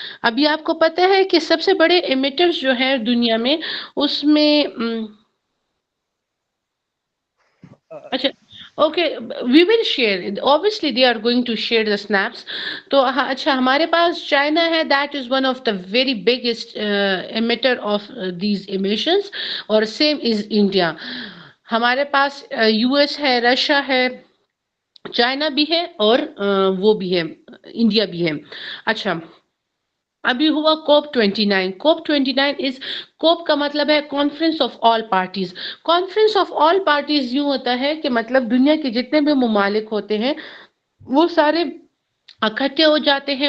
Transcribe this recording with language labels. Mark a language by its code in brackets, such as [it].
[ur] ابھی آپ کو پتہ ہے کہ سب سے بڑے ایمیٹرز جو ہیں دنیا میں اس میں اچھا [en] Okay we will share obviously they are going to share the snaps. [ur] تو اچھا ہمارے پاس چائنا ہے [en] that is one of the very biggest emitter of these emissions اور same is India. [ur] ہمارے پاس یو ایس ہے رشیا ہے چائنا بھی ہے اور وہ بھی ہے انڈیا بھی ہے. اچھا ابھی ہوا کوپ 29. کوپ 29 کوپ کا مطلب ہے conference of all parties. Conference of all parties یوں ہوتا ہے کہ مطلب دنیا کے جتنے بھی ممالک ہوتے ہیں وہ سارے اکٹھے ہو جاتے ہیں.